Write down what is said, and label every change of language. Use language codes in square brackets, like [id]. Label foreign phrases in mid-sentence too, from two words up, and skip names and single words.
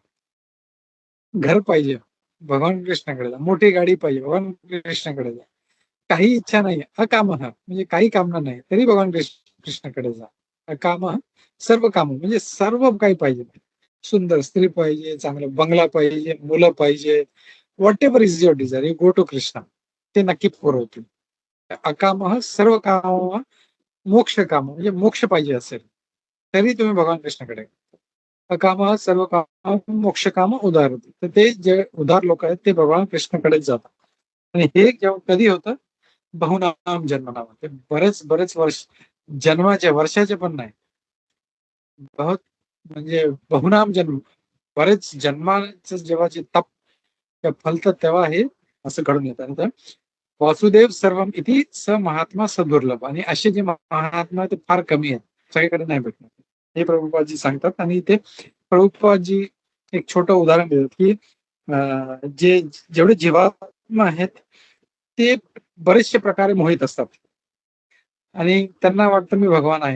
[mr] घर पाहिजे, भगवान कृष्णाकडे जा. मोठी गाडी पाहिजे, भगवान कृष्णाकडे जा. काही इच्छा नाही, अकाम म्हणजे काही कामना नाही तरी भगवान कृष्णाकडे जा. [sa] अकाम सर्व काम [mr] म्हणजे सर्व काही पाहिजे. सुंदर स्त्री पाहिजे, चांगला बंगला पाहिजे, मुलं पाहिजे, [en] What ever is your desire you go to Krishna. [mr] ते नक्की पुरवतील. [sa] अकाम सर्व काम मोक्ष काम [mr] म्हणजे मोक्ष पाहिजे असेल तरी तुम्ही भगवान कृष्णाकडे. [sa] अकाम सर्व काम मोक्ष काम [mr] उदार होते. तर ते जे उदार लोक आहेत ते भगवान कृष्णाकडेच जातात. आणि हे जेव्हा कधी होतं [sa] बहुनाम जन्मनाम. [mr] ते बरेच बरेच वर्ष जन्माचे वर्षाचे पण नाही, बहुत म्हणजे [sa] बहुनाम जन्म [mr] बरेच जन्माचं जेव्हा जे तप फलतं तेव्हा हे असं घडून येतं. [sa] वासुदेव सर्वम इति स महात्मा सदुर्लभ. [mr] आणि असे जे महात्मा ते फार कमी आहेत, सगळीकडे नाही भेटणार. हे प्रभुपादजी सांगतात. आणि ते प्रभुपादजी एक छोटं उदाहरण देतात की जे जेवढे जीवात्मा आहेत ते बरेचशे प्रकारे मोहित असतात आणि त्यांना वाटतं मी भगवान आहे.